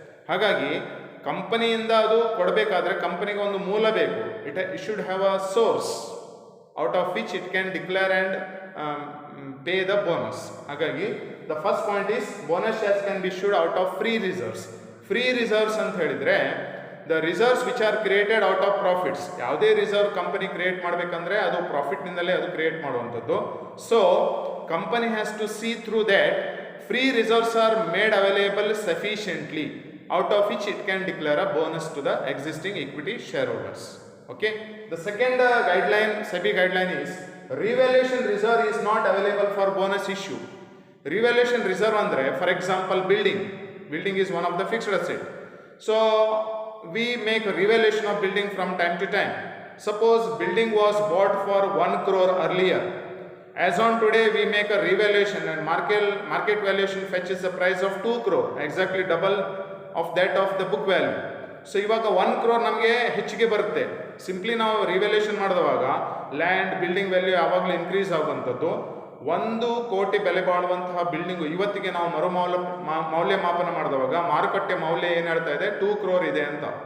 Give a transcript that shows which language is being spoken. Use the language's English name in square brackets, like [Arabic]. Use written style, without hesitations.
[Kannada] ಹಾಗಾಗಿ ಕಂಪನಿಯಿಂದ ಅದು ಕೊಡಬೇಕಾದ್ರೆ ಕಂಪನಿಗೆ ಒಂದು ಮೂಲ ಬೇಕು. [English] It should have a source out of which it can declare and pay the bonus. ಹಾಗಾಗಿ the first point is bonus shares can be issued out of free reserves. Free reserves [Kannada] ಅಂತ ಹೇಳಿದ್ರೆ [English] the reserves which are created out of profits. [Kannada] ಯಾವುದೇ reserve company create ಮಾಡಬೇಕಂದ್ರೆ ಅದು ಪ್ರಾಫಿಟ್ನಿಂದಲೇ ಅದು create ಮಾಡುವಂಥದ್ದು. [English] So company has to see through that free reserves are made available sufficiently out of which it can declare a bonus to the existing equity shareholders. Okay. The second guideline, SEBI guideline is revaluation reserve is not available for bonus issue. Revaluation reserve andre, for example, building is one of the fixed asset. So we make a revaluation of building from time to time. Suppose building was bought for 1 crore earlier. As on today we make a revaluation and market valuation fetches the price of 2 crore, exactly double of that of the book value. [Kannada] So ಇವಾಗ 1 crore ನಮಗೆ ಹೆಚ್ಚಿಗೆ ಬರುತ್ತೆ. Simply ನಾವು revaluation ಮಾಡಿದವಾಗ land building value ಯಾವಾಗಲೂ increase ಆಗುವಂಥದ್ದು. 1 ಕೋಟಿ ಬೆಲೆ ಬಾಳುವಂತಹ building ಇವತ್ತಿಗೆ ನಾವು ಮೌಲ್ಯಮಾಪನ ಮಾಡಿದವಾಗ ಮಾರುಕಟ್ಟೆ ಮೌಲ್ಯ ಏನು ಹೇಳ್ತಾ ಇದೆ, 2 crore ಇದೆ ಅಂತ.